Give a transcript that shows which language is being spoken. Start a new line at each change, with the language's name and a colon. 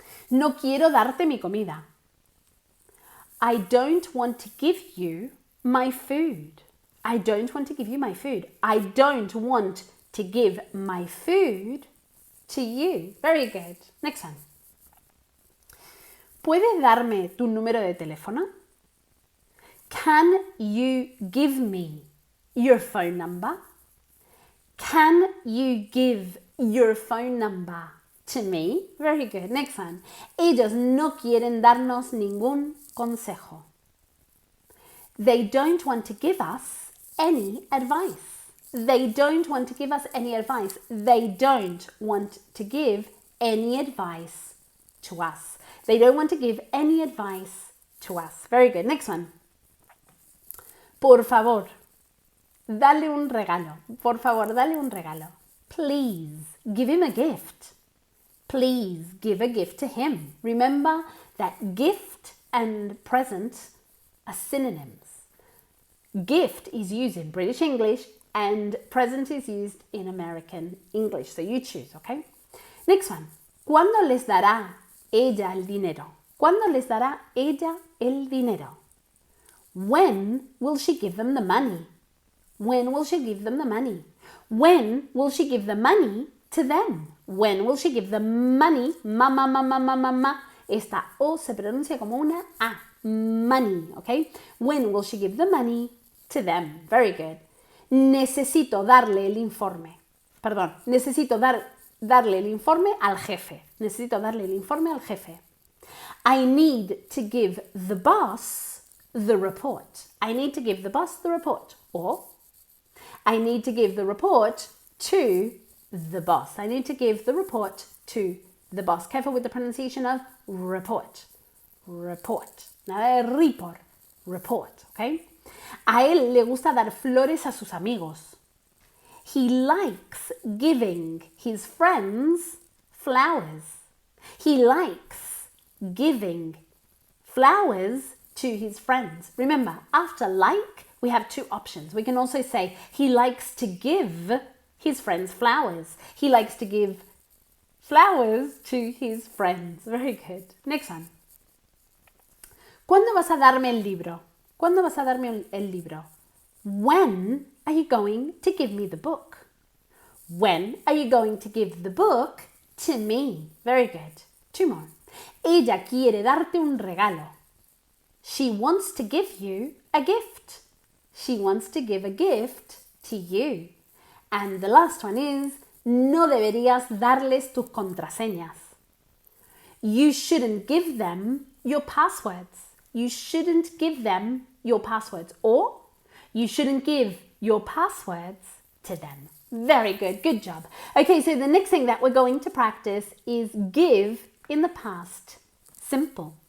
Spanish: No quiero darte mi comida.
English: I don't want to give you my food. I don't want to give you my food. I don't want to give my food to you. Very good. Next one.
Spanish: ¿Puedes darme tu número de teléfono?
English: Can you give me your phone number? Can you give your phone number to me? Very good. Next one.
Spanish: Ellos no quieren darnos ningún consejo.
English: They don't want to give us any advice. They don't want to give us any advice. They don't want to give any advice to us. They don't want to give any advice to us. Very good. Next one.
Spanish: Por favor, dale un regalo. Por favor, dale un regalo.
English: Please, give him a gift. Please give a gift to him. Remember that gift and present are synonyms. Gift is used in British English and present is used in American English. So you choose, okay? Next one.
Spanish: ¿Cuándo les dará ella el dinero? ¿Cuándo les dará ella el dinero?
English: When will she give them the money? When will she give them the money? When will she give the money to them? When will she give the money? Ma.
Spanish: Esta O se pronuncia como una A.
English: Money, okay? When will she give the money to them? Very good.
Spanish: Necesito darle el informe. Perdón, necesito dar darle el informe al jefe. Necesito darle el informe al jefe.
English: I need to give the boss the report. I need to give the boss the report. Or, I need to give the report to the boss. I need to give the report to the boss. Careful with the pronunciation of report. Report.
Spanish: Nada de
English: report. Report, okay?
Spanish: A él le gusta dar flores a sus amigos.
English: He likes giving his friends flowers. He likes giving flowers to his friends. Remember, after like, we have two options. We can also say he likes to give his friends flowers. He likes to give flowers to his friends. Very good. Next one.
Spanish: ¿Cuándo vas a darme el libro? ¿Cuándo vas a darme el libro?
English: When are you going to give me the book? When are you going to give the book to me? Very good. Two more.
Spanish: Ella quiere darte un regalo.
English: She wants to give you a gift. She wants to give a gift to you. And the last one is,
Spanish: no deberías darles tus contraseñas.
English: You shouldn't give them your passwords. You shouldn't give them your passwords. Or, you shouldn't give your passwords to them. Very good. Good job. Okay, so the next thing that we're going to practice is give in the past simple.